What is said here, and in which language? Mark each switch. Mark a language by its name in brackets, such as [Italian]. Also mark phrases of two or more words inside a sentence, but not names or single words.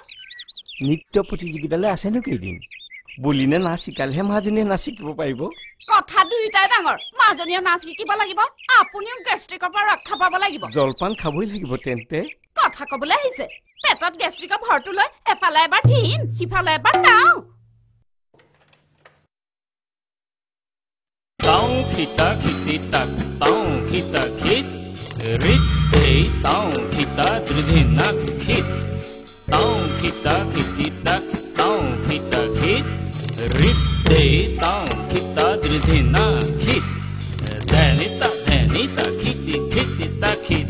[Assamese] নৃত্য প্ৰতিযোগিতালৈ আছেনো কেইদিন বলিনে নাচ শিকালেহে মাজনীয়ে নাচ শিকিব পাৰিব কথা দুইটাই ডাঙৰ মাজনীয়ে নাচ শিকিব লাগিব আপুনিও গেষ্ট্ৰিকৰ পৰা ৰক্ষা পাব লাগিব জলপান খাবই লাগিব তেন্তে কথা কবলৈ আহিছে পেটত গেষ্ট্ৰিকৰ ভৰটো লৈ এফালে এবাৰ ঠিন সিফালে এবাৰ টাও Tao kita kiti tak tao kita kit rit hey tao kita dridhina kit tao kita kiti tak tao kita kit rit hey tao kita dridhina kit dhanita kiti kiti tak